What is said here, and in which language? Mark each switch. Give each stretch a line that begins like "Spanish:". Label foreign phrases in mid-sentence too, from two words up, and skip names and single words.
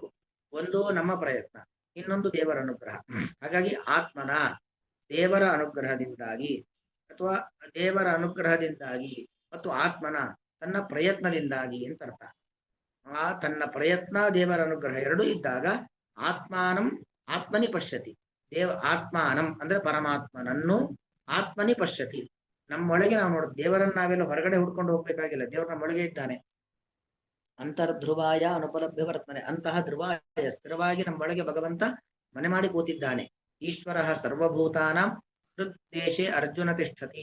Kannada: ಒಂದು ನಮ್ಮ ಪ್ರಯತ್ನ, ಇನ್ನೊಂದು ದೇವರ ಅನುಗ್ರಹ. ಹಾಗಾಗಿ ಆತ್ಮನ ದೇವರ ಅನುಗ್ರಹದಿಂದಾಗಿ ಅಥವಾ ದೇವರ ಅನುಗ್ರಹದಿಂದಾಗಿ ಮತ್ತು ಆತ್ಮನ ತನ್ನ ಪ್ರಯತ್ನದಿಂದಾಗಿ ಅಂತ ಅರ್ಥ. ಆ ತನ್ನ ಪ್ರಯತ್ನ ದೇವರ ಅನುಗ್ರಹ ಎರಡೂ ಇದ್ದಾಗ
Sanskrit: ಆತ್ಮಾನಂ ಆತ್ಮನಿ ಪಶ್ಯತಿ.
Kannada: ಆತ್ಮಾನಂ ಅಂದ್ರೆ ಪರಮಾತ್ಮನನ್ನು
Sanskrit: ಆತ್ಮನಿ ಪಶ್ಯತಿ.
Kannada: ನಮ್ಮೊಳಗೆ ನಾವು ದೇವರನ್ನ ನಾವೆಲ್ಲ ಹೊರಗಡೆ ಹುಡ್ಕೊಂಡು ಹೋಗ್ಬೇಕಾಗಿಲ್ಲ, ದೇವರು ನಮ್ಮೊಳಗೆ ಇದ್ದಾನೆ.
Sanskrit: ಅಂತರ್ಧ್ರುವಾಯ ಅನುಪಲಭ್ಯ ವರ್ತನೆ,
Kannada: ಅಂತಹ ಧ್ರುವಾಯ ಸ್ಥಿರವಾಗಿ ನಮ್ಮೊಳಗೆ ಭಗವಂತ ಮನೆ ಮಾಡಿ ಕೂತಿದ್ದಾನೆ.
Sanskrit: ಈಶ್ವರ ಸರ್ವಭೂತಾನಾಂ ಹೃದ್ದೇಶೆ ಅರ್ಜುನ ತಿಷ್ಠತಿ.